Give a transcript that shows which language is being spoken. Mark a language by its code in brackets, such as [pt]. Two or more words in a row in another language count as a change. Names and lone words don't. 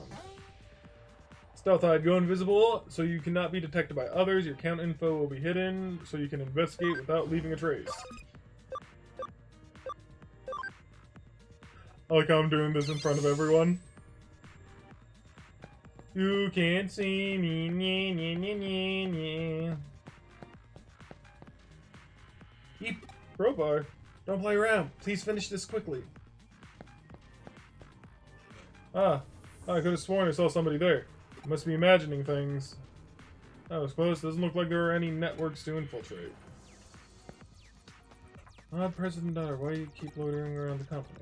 [en] Stealth hide, go invisible so you cannot be detected by others. Your account info will be hidden so you can investigate without leaving a trace. I like how I'm doing this in front of everyone. You can't see me. Nye, nye, nye, nye, nye. Eep. Crowbar. Don't play around. Please finish this quickly. I could have sworn I saw somebody there. I must be imagining things. That was close. Doesn't look like there are any networks to infiltrate. President Daughter, why do you keep loitering around the company?